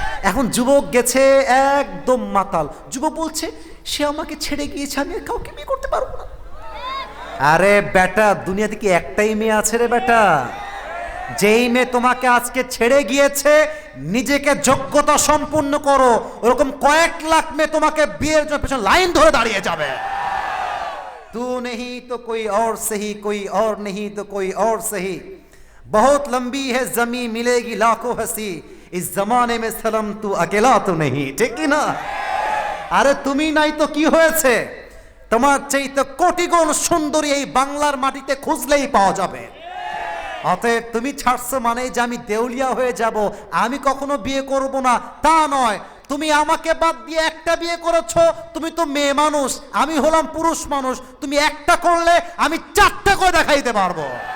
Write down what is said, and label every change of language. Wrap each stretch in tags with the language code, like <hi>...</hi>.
<bn>এখন যুবক গেছে একদম মাতাল, যুবক বলছে সে আমাকে ছেড়ে গিয়েছে, আমি কাউকে বিয়ে করতে পারবো না। আরে বেটা, দুনিয়াতে কি একটাই মেয়ে আছে রে বেটা? যেই মেয়ে তোমাকে আজকে ছেড়ে গিয়েছে, নিজেকে যোগ্যতা সম্পূর্ণ করো, ওরকম কয়েক লাখ মেয়ে তোমাকে বিয়ের জন্য পেছনে লাইন ধরে দাঁড়িয়ে যাবে।</bn> <hi>तू नहीं तो कोई और सही, कोई और नहीं तो कोई और सही, बहुत लंबी है जमी मिलेगी लाखों हंसी, इस जमाने में सनम तू अकेला तो नहीं।</hi> <bn>ঠিক কি না? আরে তুমি নাই তো কি হয়েছে, তোমার চাইতে কোটি গুণ সুন্দরী এই বাংলার মাটিতে খুঁজলেই পাওয়া যাবে। অতএব তুমি ছাড়ছো মানে যে আমি দেউলিয়া হয়ে যাব, আমি কখনো বিয়ে করব না তা নয়। তুমি আমাকে বাদ দিয়ে একটা বিয়ে করেছো, তুমি তো মেয়ে মানুষ, আমি হলাম পুরুষ মানুষ, তুমি একটা করলে আমি চারটা করে দেখাইতে পারবো।</bn>